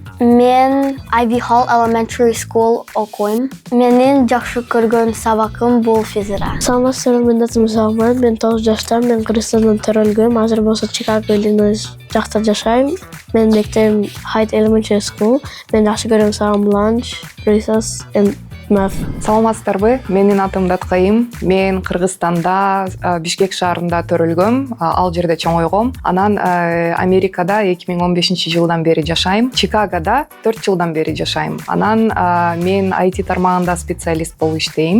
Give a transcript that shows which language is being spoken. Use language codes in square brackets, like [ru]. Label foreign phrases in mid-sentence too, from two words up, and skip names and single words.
[ky] Мен Ivy Hall Elementary School окуйм. Менин жакшы көргөн сабагым бул физика. Саламатсыздарбы, мен атым Салман, мен 9 жаштамын, мен Кыргызстандан төрөлгөм. Азыр болсо Чикаго Иллинойс жакта жашайм. Мен мектебим Hyde Elementary School. Мен жакшы көргөн сабагым [en] lunch, recess and math. [ky] Саламатсыздарбы, менин атым Даткайым. Мен Кыргызстанда Бишкек шаарында төрөлгөм, ал жерде чоңойгом. Анан Америкада 2015 жылдан бери жашайм. Чикагода 4 жылдан бери жашайм. Анан мен IT тармагында специалист болуп иштейм.